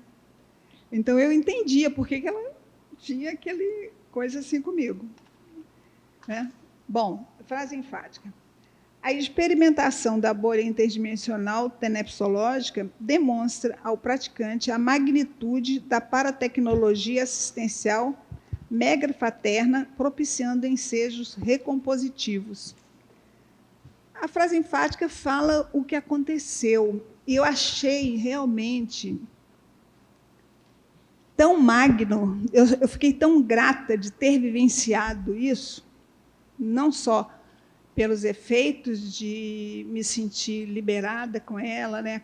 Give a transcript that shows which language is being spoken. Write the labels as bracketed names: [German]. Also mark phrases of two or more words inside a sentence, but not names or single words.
[Portuguese] Então, eu entendia por que ela tinha aquele coisa assim comigo. Né? Bom, frase enfática. A experimentação da bolha interdimensional tenepsológica demonstra ao praticante a magnitude da paratecnologia assistencial megafraterna, propiciando ensejos recompositivos. A frase enfática fala o que aconteceu, e eu achei realmente tão magno, eu fiquei tão grata de ter vivenciado isso, não só pelos efeitos de me sentir liberada com ela, né?